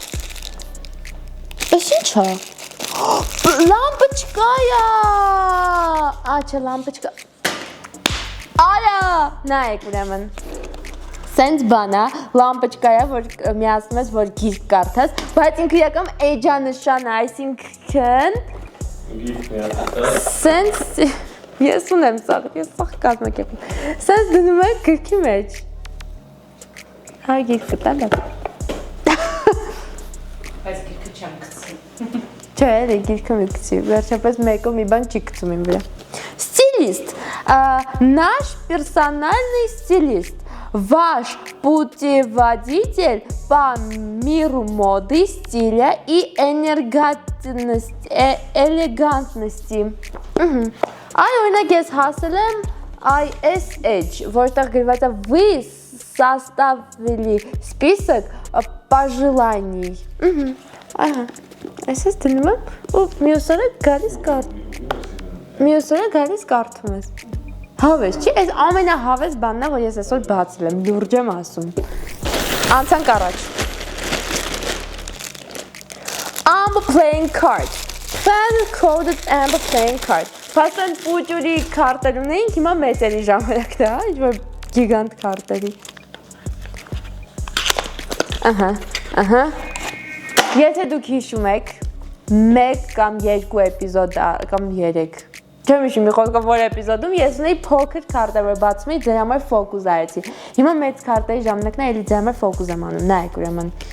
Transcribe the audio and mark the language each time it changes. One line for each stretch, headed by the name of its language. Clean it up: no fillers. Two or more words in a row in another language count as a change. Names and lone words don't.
Armenian: Էս ի՞նչ է։ Լամպոչկա է։ Աչա լամպոչկա։ Արա, նայեք ուրեմն։ Սենց բանա, լամպոչկա է, որ միացնում ես, որ գիրք կարդաս, բայց ինքը իրական էջանշան է, այսինքն սենց, ես ունեմ սաղ, ես սաղ կազմակերպում, սենց դնում է գրքի մեջ։ Հա գիրք կտա, բայց գիրքը չեմ գցի։ Չէ, էլի գիրքը մի գցի, վերջապես մեկով մի բան չի գցում իմ վրա։
Russian: Стилист, наш персональный стилист. Ваш путеводитель по миру моды, стиля и элегантности.
Armenian: Այ օրինակ ես հասել եմ ISH, որտեղ գրված է
Russian: вы составили список пожеланий.
Armenian: Ահա։ Այսպես դնում եմ ու մյուս օրը գալիս կարդում ես։ Հավես, չի, այս ամենահավես բանն է, որ ես այսօր բացել եմ, լուրջ եմ ասում։ Անցանք առաջ։
English: Amber playing card. Fan coded Amber playing card.
Armenian: Փաստորեն պուջուրի քարտեր ունեինք, հիմա մեծերի ժամանակն է, հա, ինչ-որ գիգանտ քարտերի։ Ահա։ Եթե դուք հիշում եք, 1 կամ 2 էպիզոդ կամ 3 Չեմ հիշում, մի խոսքով որ էպիզոդում ես ունեի փոքր քարտեր, որ բացում էի, ձեր համար ֆոկուս արեցի։ Հիմա մեծ քարտերի ժամանակն է, էլի ձեր համար ֆոկուս եմ անում, նայեք ուրեմն։